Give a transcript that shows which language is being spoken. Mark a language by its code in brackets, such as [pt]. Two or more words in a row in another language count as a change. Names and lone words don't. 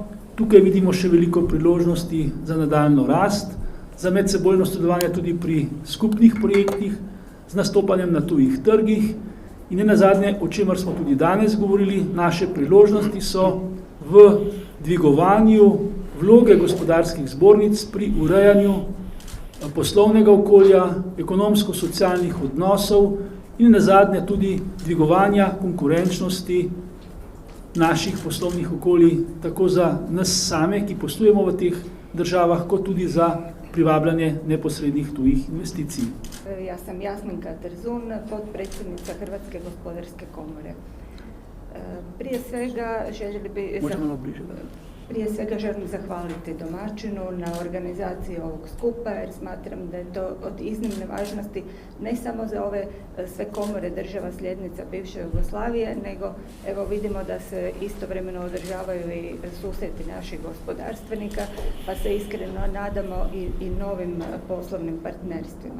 [sl] Tukaj vidimo še veliko priložnosti za nadaljno rast, za medsebojno sodelovanje tudi pri skupnih projektih, z nastopanjem na tujih trgih in nenazadnje, o čemer smo tudi danes govorili, naše priložnosti so v dvigovanju vloge gospodarskih zbornic pri urejanju poslovnega okolja, ekonomsko-socialnih odnosov in nazadnje tudi dvigovanja konkurenčnosti naših poslovnih okolij, tako za nas same, ki poslujemo v teh državah, kot tudi za privabljanje neposrednih tujih investicij. [hr] Ja sam Jasminka Terzun, potpredsjednica Hrvatske gospodarske komore. Prije svega želim zahvaliti domaćinu na organizaciji ovog skupa, jer smatram da je to od iznimne važnosti ne samo za ove sve komore država sljednica bivše Jugoslavije, nego evo vidimo da se istovremeno održavaju i susreti naših gospodarstvenika, pa se iskreno nadamo i novim poslovnim partnerstvima.